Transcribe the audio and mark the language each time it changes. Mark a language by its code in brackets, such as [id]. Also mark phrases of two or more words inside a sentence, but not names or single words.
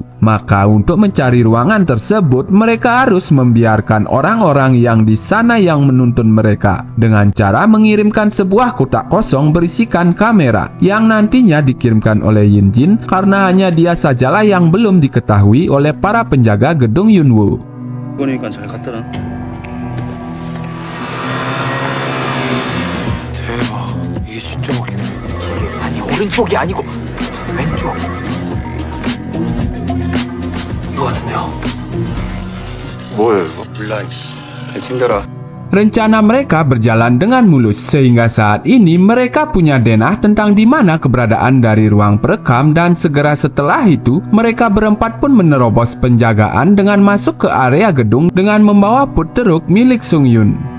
[id] Maka untuk mencari ruangan tersebut mereka harus membiarkan orang-orang yang di sana yang menuntun mereka dengan cara mengirimkan sebuah kotak kosong berisikan kamera yang nantinya dikirimkan oleh Yunjin, karena hanya dia sajalah yang belum diketahui oleh para penjaga gedung Yunwoo. [ko] 그러니까 잘 갔더라. 대박. 이게 진짜 먹히네. 아니 오른쪽이 아니고 왼쪽. 이거 같은데요. 뭐예요 이거? 몰라 이씨. 잘 챙겨라. [id] Rencana mereka berjalan dengan mulus sehingga saat ini mereka punya denah tentang di mana keberadaan dari ruang perekam, dan segera setelah itu mereka berempat pun menerobos penjagaan dengan masuk ke area gedung dengan membawa put truk milik Sung Yun.